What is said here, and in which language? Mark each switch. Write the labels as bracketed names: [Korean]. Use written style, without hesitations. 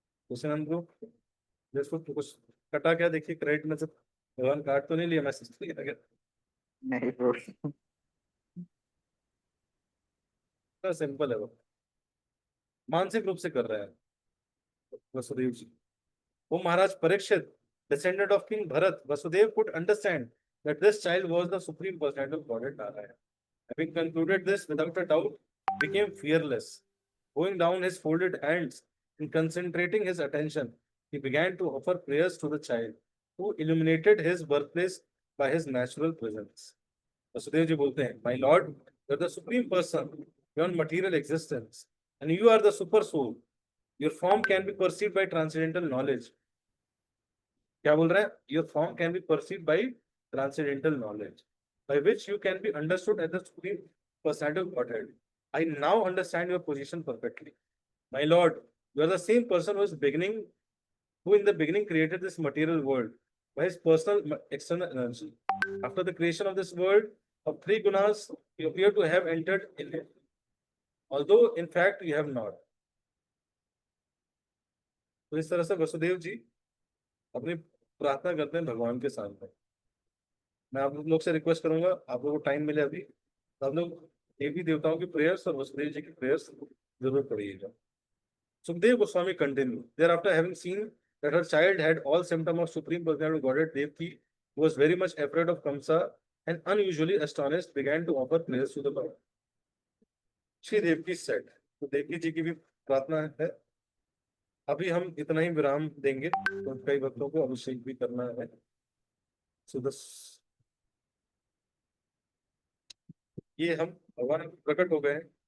[Hindi] कुशनंद bro, देखो तो कुछ कटा क्या? देखिए क्रेडिट में से भगवान काट तो नहीं लिया, मैसेज तो नहीं आ गया? नहीं ब्रो। सिंपल है वो, मानसिक रूप से कर रहे हैं वसुदेव जी। [English] O Maharaj Parikshit, descendant of King Bharat, Vasudev could understand that this child was the supreme personality of Godhead Narayana. Having concluded this without a doubt, became fearless. Going down his folded hands and concentrating his attention, he began to offer prayers to the child, who illuminated his birthplace by his natural presence. [Hindi] Vasudev जी बोलते हैं, [English] My Lord, you are the supreme person beyond material existence, and you are the super soul. Your form can be perceived by transcendental knowledge. [Hindi] क्या बोल रहा है? [English] Your form can be perceived by transcendental knowledge, by which you can be understood as the supreme personality of Godhead. I now understand your position perfectly. My Lord, you are the same person who in the beginning created this material world by his personal external energy. After the creation of this world of three gunas, you appear to have entered in it, although in fact you have not. [Hindi] तो इस तरह से वसुदेव जी अपनी प्रार्थना करते हैं भगवान के सामने। मैं आप लोग से रिक्वेस्ट करूंगा, आप लोगों को टाइम मिले अभी तो आप लोग देवी देवताओं की प्रेयर्स और वसुदेव जी की प्रेयर्स जरूर पढ़िएगा। [English] Sukhdev Goswami continued. Thereafter, having seen that her child had all symptoms of supreme personality of Godhead, Devki, who was very much afraid of Kamsa and unusually astonished, began to offer prayers to the Lord. [Hindi] Shri Devaki said, तो देवकी जी की भी प्रार्थना है। अभी हम इतना ही विराम देंगे, तो कई भक्तों को अभिषेक भी करना है। [English] So this, [Hindi] ये हम भगवान प्रकट हो गए हैं।